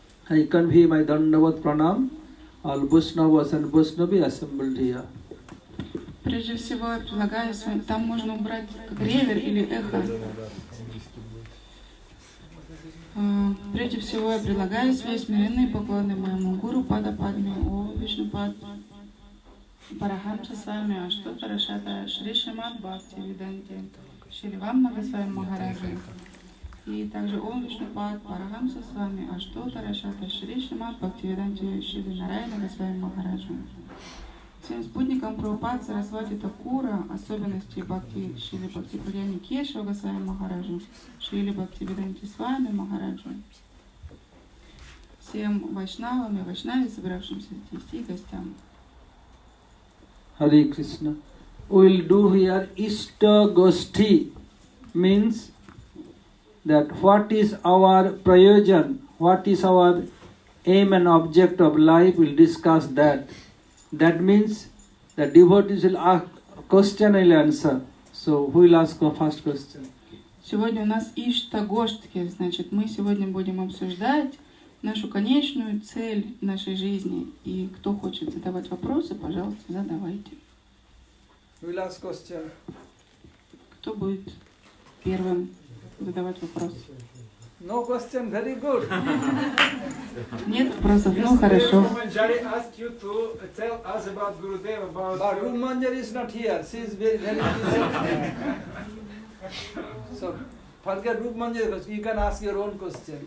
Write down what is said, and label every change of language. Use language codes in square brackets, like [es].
[en] I convey my Dandavat Pranam, all Vaishnavas and Vaishnavi assembled here. [ru] Прежде всего я предлагаю, там можно убрать как ревер или эхо. Прежде всего я предлагаю свои смиренные поклоны моему гуру Пада Падме, О Вишну Пад, Парахамса Свами, Аштотара Шата, Шри Шримад Бхактиведанте, Шри Вамна Госвами Махараджи. И также О Вишну Пад, Парахамса Свами, Аштотара Шата, Шри Шримад Бхактиведанте, Шри Нараяна Госвами Махараджи. Всем спутникам Прабхупады Сарасвати Такура, особенности Бхакти, Шрили Бхакти Прияни Кешава Госвами Махараджу, Шрили Бхактиведанте Свами Махараджу, всем вайшнавам и вайшнаве, собравшимся здесь, и гостям. [en] Hare Krishna. We will do here Ishta Goshti, means that what is our prayojan, what is our aim and object of life, we'll discuss that. That means the devotees will ask question, I'll answer. So who will ask the first question? [ru] Сегодня у нас Ишта-гоштхи, значит, мы сегодня будем обсуждать нашу конечную цель нашей жизни. И кто хочет задавать вопросы, пожалуйста, задавайте. [en] Who will ask question? [ru] Кто будет первым задавать вопрос? [en] No question, very good. [ru] Нет вопросов, ну хорошо. [en] Manjari asked you to tell us about Gurudev, about... But Rup Manjari is not here. She is very busy. So, forget Rup Manjari. You can ask your own question.